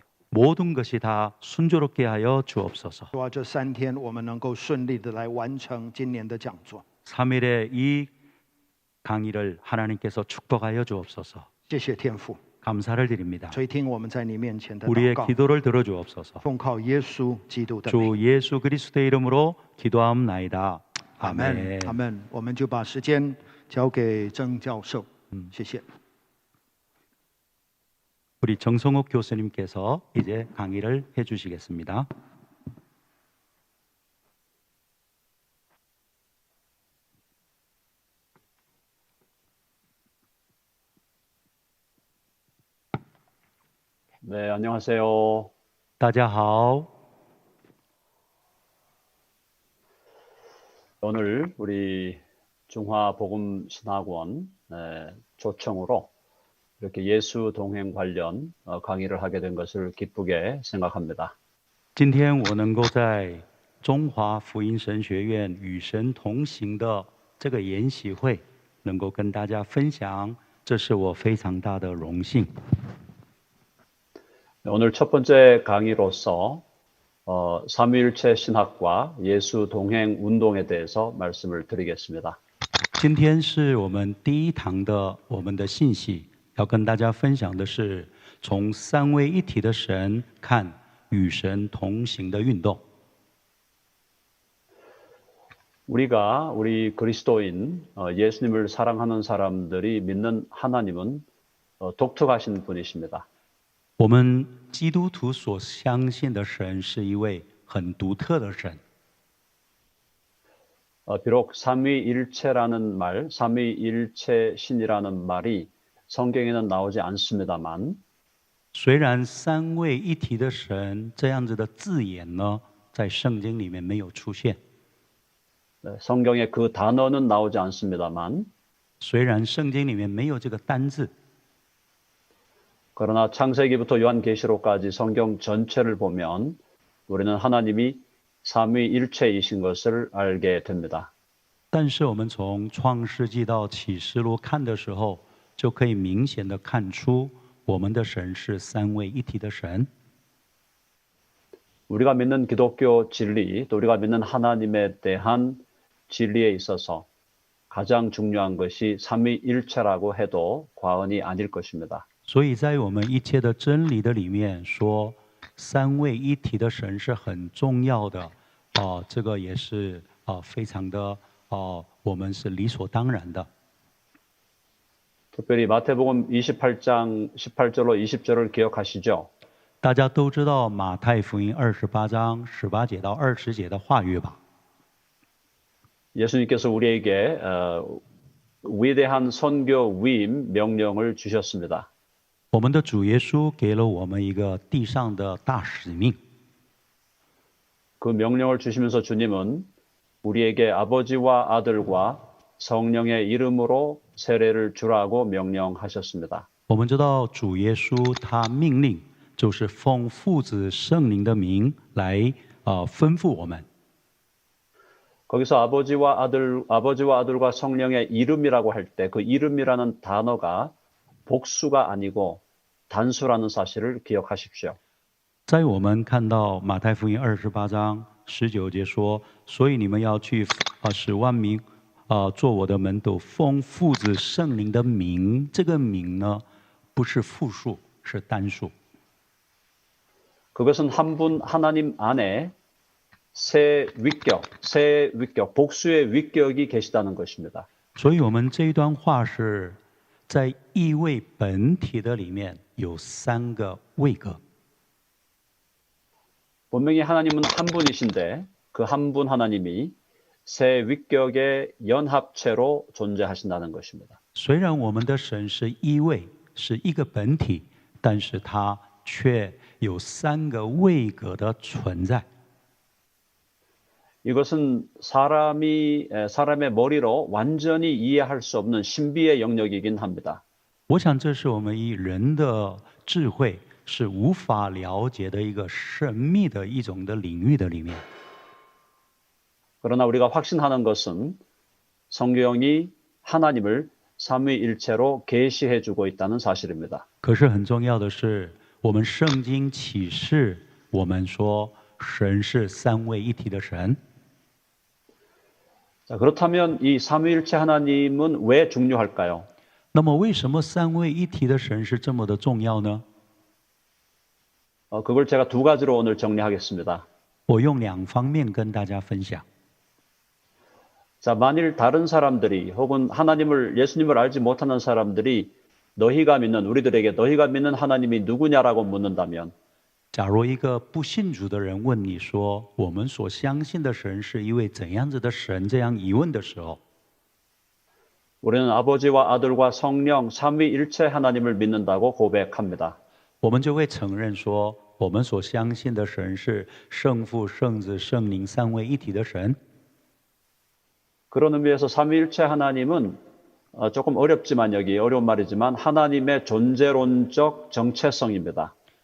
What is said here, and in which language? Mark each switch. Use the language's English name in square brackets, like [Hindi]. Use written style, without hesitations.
[Korean] 모든 것이 다 순조롭게 하여 주옵소서. [Chinese] 主啊，这3天我们能够顺利的来完成今年的讲座。 [Korean] 3일의 이 강의를 하나님께서 축복하여 주옵소서. [Chinese] 谢谢天父， [Korean] 감사를 드립니다. [Chinese] 垂听我们在你面前的祷 [Korean] 우리의 [Chinese] 告， [Korean] 기도를 들어 주옵소서. [Chinese] 奉靠耶稣基督的名， [Korean] 주 예수 그리스도의 이름으로 기도하옵나이다. [Chinese] 阿门 [Korean] 아멘. [Chinese] 阿门。我们就把时间交给曾教授，谢谢。 [Korean] 우리 정성욱 교수님께서 이제 강의를 해 주시겠습니다. 네, 안녕하세요. [Chinese] 大家好. [Korean] 오늘 우리 중화복음신학원 초청으로 이렇게 예수 동행 관련 강의를 하게 된 것을 기쁘게 생각합니다. [Chinese] 今天我能够在中华福音神学院与神同行的这个研习会能够跟大家分享，这是我非常大的荣幸。 [Korean] 오늘 첫 번째 강의로서 삼위일체 신학과 예수 동행 운동에 대해서 말씀을 드리겠습니다. [Chinese] 今天是我们第一堂的我们的信息，要跟大家分享的是从三位一体的神看与神同行的运动。 [Korean] 우리 그리스도인, 예수님을 사랑하는 사람들이 믿는 하나님은 독특하신 분이십니다. [Chinese] 我们基督徒所相信的神是一位很独特的神。 [Korean] 비록 삼위일체라는 말, 삼위일체 신이라는 말이 성경에는 나오지 않습니다만 [Chinese] 虽然三位一体的神这样子的字眼呢，在圣经里面没有出现， [Korean] 성경에 그 단어는 나오지 않습니다만 [Chinese] 虽然圣经里面没有这个单字， [Korean] 그러나 창세기부터 요한계시록까지 성경 전체를 보면 우리는 하나님이 삼위일체이신 것을 알게 됩니다. [Chinese] 但是我们从创世纪到启示录看的时候，就可以明显的看出我们的神是三位一体的神。 [Korean] 우리가 믿는 기독교 진리, 또 우리가 믿는 하나님에 대한 진리에 있어서 가장 중요한 것이 삼위일체라고 해도 과언이 아닐 것입니다. [Chinese] 所以在我们一切的真理的里面说，三位一体的神是很重要的，这个也是非常的我们是理所当然的。 [Korean] 특별히 마태복음 28장 18절로 20절을 기억하시죠? [Chinese] 大家都知道马太福音28章18节到20节的话语吧？ [Korean] 예수님께서 우리에게 위대한 선교 위임 명령을 주셨습니다. [Chinese] 我们的主耶稣给了我们一个地上的大使命。 [Korean] 그 명령을 주시면서 주님은 우리에게 아버지와 아들과 성령의 이름으로 세례를 주라고 명령하셨습니다. [Chinese] 我们知道主耶稣他命令就是奉父子圣灵的名来吩咐我们。 [Korean] 거기서 아버지와 아들과 성령의 이름이라고 할 때 그 이름이라는 단어가 복수가 아니고 단수라는 사실을 기억하십시오. [Chinese] 在我们看到马太福音28章19节说，所以你们要去使万民做我的门徒，奉父子圣灵的名。这个名呢，不是复数，是单数。 [Korean] 그것은 한 분 하나님 안에 세 위격, 복수의 위격이 계시다는 것입니다. [Chinese] 所以我们这一段话是在一位本体的里面有三个位格。 [Korean] 분명히 하나님은 한 분이신데 그 한 분 하나님이 세 위격의 연합체로 존재하신다는 것입니다. [Chinese] 虽然我们的神是一位，是一个本体，但是它却有三个位格的存在。 [Korean] 이것은 사람의 머리로 완전히 이해할 수 없는 신비의 영역이긴 합니다. [Chinese] 我想这是我们以人的智慧是无法了解的一个神秘的一种的领域的里面。 [Korean] 그러나 우리가 확신하는 것은 성경이 하나님을 삼위일체로 계시해 주고 있다는 사실입니다. [Chinese] 可是很重要的是，我们圣经启示我们说神是三位一体的神。 [Korean] 자, 그렇다면 이 삼위일체 하나님은 왜 중요할까요? [Chinese] 那么为什么三位一体的神是这么的重要呢？ [Korean] 그걸 제가 두 가지로 오늘 정리하겠습니다. [Chinese] 我用两方面跟大家分享。 [Korean] 자, 만일 다른 사람들이 혹은 예수님을 알지 못하는 사람들이 우리들에게 너희가 믿는 하나님이 누구냐라고 묻는다면 [Chinese] 假如一个不信主的人问你说我们所相信的神是一位怎样子的神，这样疑问的时候， [Korean] 우리는 아버지와 아들과 성령 삼위일체 하나님을 믿는다고 고백합니다. [Chinese] 我们就会承认说我们所相信的神是圣父、圣子、圣灵三位一体的神。 [Korean] 그런 의미에서 삼위일체 하나님은 조금 어렵지만 어려운 말이지만 하나님의 존재론적 정체성입니다.